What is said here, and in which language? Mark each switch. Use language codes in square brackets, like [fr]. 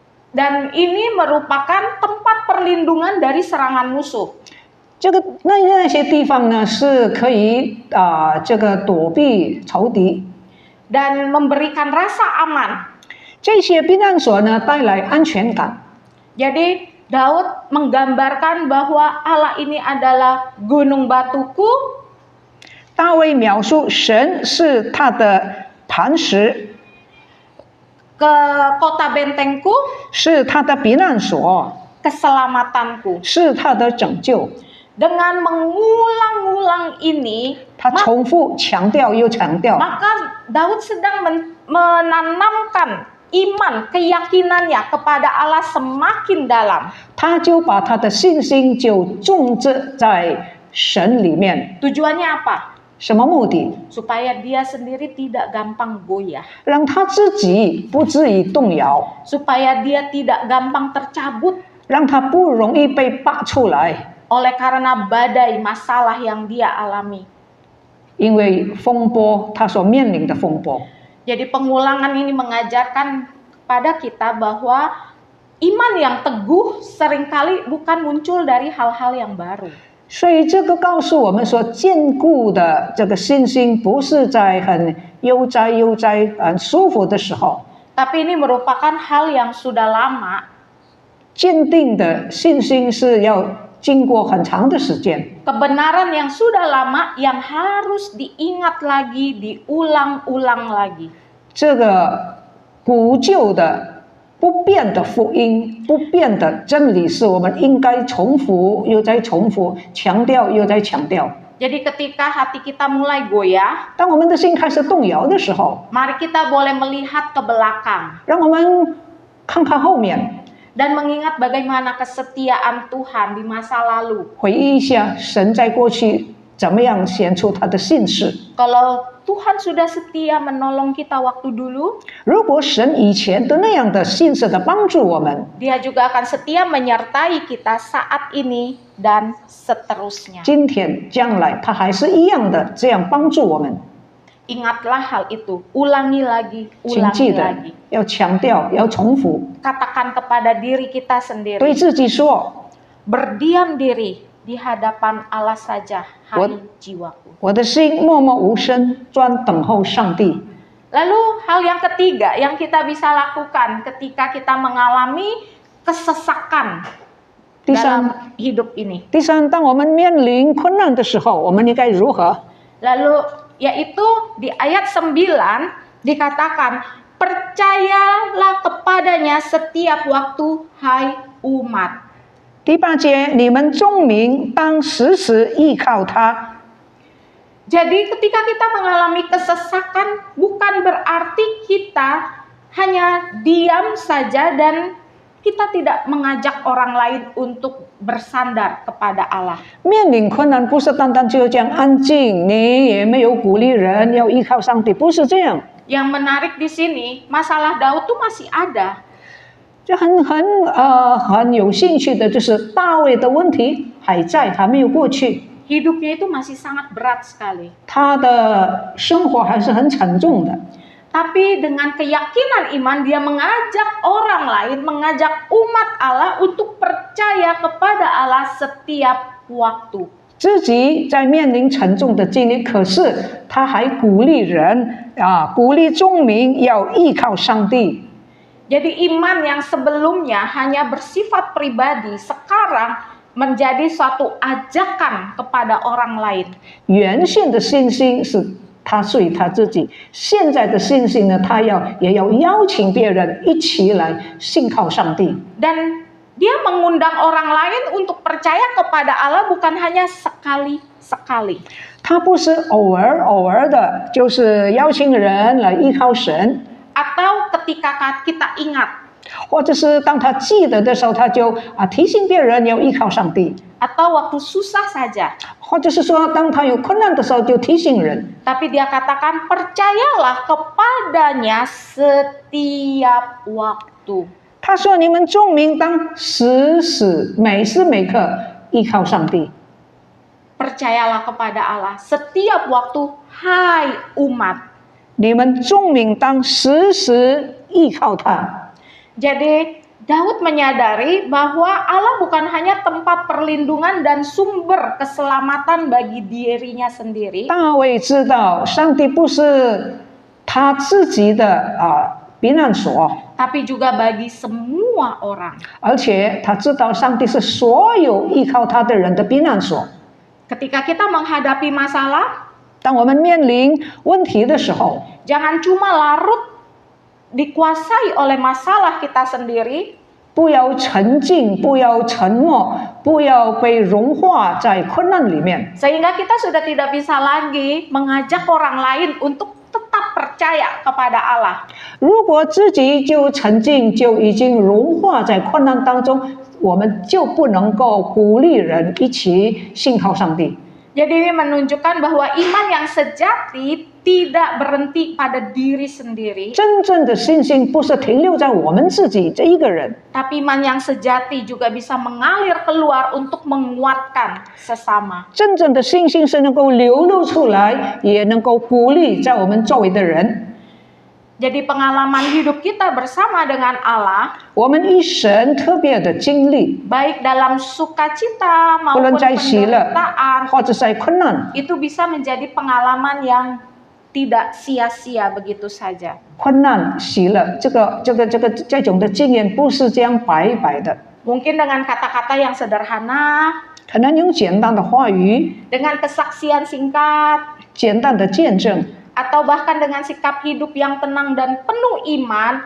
[id] Dan ini merupakan tempat perlindungan dari serangan musuh. [zh] 这个那些地方呢，是可以这个躲避仇敌， [id] Dan memberikan rasa aman. [zh] 这些避难所呢带来安全感。 [id] Jadi Daud menggambarkan bahwa Allah ini adalah gunung batuku. [zh] 大卫描述神是他的磐石， [id] Ke kota bentengku, [zh] 是他的避难所， [id] keselamatanku. [zh] 是他的拯救。 [id] Dengan mengulang-ulang ini, [zh] 他重复强调又强调， [id] maka Daud sedang menanamkan iman, keyakinannya kepada Allah semakin dalam. [zh] 他就把他的信心就种植在神里面。 [id] Tujuannya apa? [zh] 什么目的？ [id] Supaya dia sendiri tidak gampang goyah. [zh] 让他自己不至于动摇， [id] Supaya dia tidak gampang tercabut [zh] 让他不容易被拔出来。 [id] oleh karena badai masalah yang dia alami. [zh] 因为风波，他所面临的风波。 [id] Jadi pengulangan ini mengajarkan kepada kita bahwa iman yang teguh seringkali bukan muncul dari hal-hal yang baru. [zh] 所以这个告诉我们说，坚固的这个信心不是在很悠哉、很舒服的时候， [id] Tapi ini merupakan hal yang sudah lama. [zh] 坚定的信心是要经过很长的时间， [id] Kebenaran yang sudah lama yang harus diingat lagi, diulang-ulang lagi. [zh] 这个古旧的不变的福音、不变的真理，是我们应该重复又再重复，强调又再强调。 [id] Jadi ketika hati kita mulai goyah, [zh] 当我们的心开始动摇的时候， [id] mari kita boleh melihat ke belakang [zh] 让我们看看后面， [id] dan mengingat bagaimana kesetiaan Tuhan di masa lalu. [zh] 回忆一下神在过去怎么样显出他的信实。 [id] Kalau Tuhan sudah setia menolong kita waktu dulu, [zh] 如果神以前的那样的信实的帮助我们， [id] Dia juga akan setia menyertai kita saat ini dan seterusnya. [zh] 今天将来他还是一样的这样帮助我们。 [id] Ingatlah hal itu, ulangi lagi, [zh] 请记 [id] ulangi [zh] 得 [id] lagi. [zh] 要强调，要重复， [id] Katakan kepada diri kita [zh] 对 [id] sendiri, [zh] 自己说： [id] berdiam diri di hadapan Allah saja, hai [en] What? [id] jiwaku. [zh] 我的心默默无声，专等候上帝。 [id] Lalu hal yang ketiga yang kita bisa lakukan ketika kita mengalami kesesakan [zh] 第三， [id] dalam hidup ini. [zh] 第三，当我们面临困难的时候，我们应该如何？ [id] Lalu yaitu di ayat 9 dikatakan, percayalah kepadanya setiap waktu, hai umat. [zh] 第八节，你们众民当时时依靠他。 [id] Jadi ketika kita mengalami kesesakan, bukan berarti kita hanya diam saja dan kita tidak mengajak orang lain untuk bersandar kepada Allah. [zh] 面临困难，不是单单就这样安静，你也没有鼓励人要依靠上帝，不是这样。 [id] Yang menarik di sini, masalah Daud tuh masih ada. [zh] 就很有兴趣的就是大卫的问题还在，还没有过去， [id] Hidupnya itu masih sangat berat sekali. [zh] 他的生活还是很沉重的。 [id] Tapi dengan keyakinan iman dia mengajak orang lain, mengajak umat Allah untuk percaya kepada Allah setiap waktu. [zh] 自己在面临沉重的经历，可是他还鼓励人鼓励众民要依靠上帝。 [id] Jadi iman yang sebelumnya hanya bersifat pribadi, sekarang menjadi suatu ajakan kepada orang lain. [zh] 原先的信心是他属于他自己，现在的信心呢，他也要邀请别人一起来信靠上帝。 [id] Dan dia mengundang orang lain untuk percaya kepada Allah bukan hanya sekali-sekali. [zh] 他不是偶尔的，就是邀请人来依靠神， [id] Atau ketika kita ingat, [zh] 或者是当他记得的时候，他就提醒别人要依靠上帝， [id] atau waktu susah saja. [zh] 或者是说当他有困难的时候就提醒人。 [id] Tapi dia katakan percayalah kepadanya setiap waktu. [zh] 他说：“你们众民当时时每时每刻依靠上帝。 [id] Percayalah kepada Allah setiap waktu, hai umat. [zh] 你们众民当时时依靠他。” [id] Jadi Daud menyadari bahwa Allah bukan hanya tempat perlindungan dan sumber keselamatan bagi dirinya sendiri, [zh] 大卫知道上帝不是他自己的避难所， [id] tapi juga bagi semua orang. [zh] 而且他知道上帝是所有依靠他的人的避难所。 [id] Ketika kita menghadapi masalah, [zh] 当我们面临问题的时候， [id] jangan cuma larut dikuasai oleh masalah kita sendiri, [zh] 不要沉静，不要沉默，不要被融化在困难里面， [id] sehingga kita sudah tidak bisa lagi mengajak orang lain untuk tetap percaya kepada Allah. [zh] 如果自己就沉静，就已经融化在困难当中，我们就不能够鼓励人一起信靠上帝。 [id] Jadi ini menunjukkan bahwa iman yang sejati tidak berhenti pada diri sendiri, [zh] 真正的信心不是停留在我们自己这一个人， [id] tapi iman yang sejati juga bisa mengalir keluar untuk menguatkan sesama. [zh] 真正的信心是能够流露出来，也能够鼓励在我们周围的人。 [id] Jadi pengalaman hidup kita bersama dengan Allah, [zh] 我们与神特别的经历， [id] baik dalam sukacita [zh] 不论 [id] maupun [zh] 在喜乐 [id] penderitaan, [zh] 或者在困难， [id] itu bisa menjadi pengalaman yang tidak sia-sia begitu saja. [zh] 困难喜乐，这种的经验不是这样白白的。 [id] Mungkin dengan kata-kata yang sederhana, [zh] 可能用简单的话语、 [id] dengan kesaksian singkat, [zh] 简单的见证， [id] atau bahkan dengan sikap hidup yang tenang dan penuh iman,